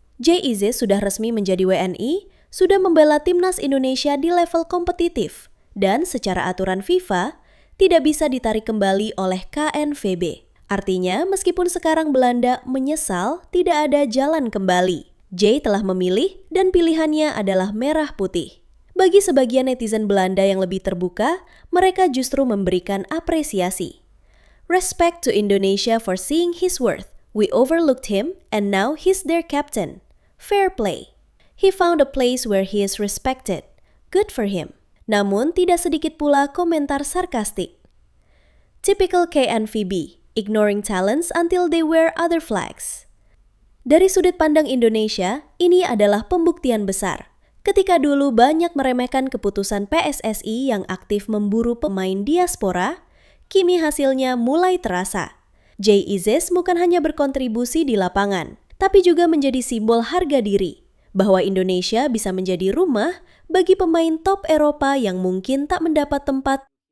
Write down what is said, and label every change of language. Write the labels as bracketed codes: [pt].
[id] Jay Isis sudah resmi menjadi WNI, sudah membela timnas Indonesia di level kompetitif, dan secara aturan FIFA, tidak bisa ditarik kembali oleh KNVB. Artinya, meskipun sekarang Belanda menyesal, tidak ada jalan kembali. Jay telah memilih dan pilihannya adalah merah putih. Bagi sebagian netizen Belanda yang lebih terbuka, mereka justru memberikan apresiasi. [en] "Respect to Indonesia for seeing his worth. We overlooked him and now he's their captain. Fair play. He found a place where he is respected. Good for him." [id] Namun tidak sedikit pula komentar sarkastik. [en] Typical KNVB, ignoring talents until they wear other flags. [id] Dari sudut pandang Indonesia, ini adalah pembuktian besar. Ketika dulu banyak meremehkan keputusan PSSI yang aktif memburu pemain diaspora, kini hasilnya mulai terasa. Jay Isis bukan hanya berkontribusi di lapangan, tapi juga menjadi simbol harga diri, bahwa Indonesia bisa menjadi rumah bagi pemain top Eropa yang mungkin tak mendapat tempat.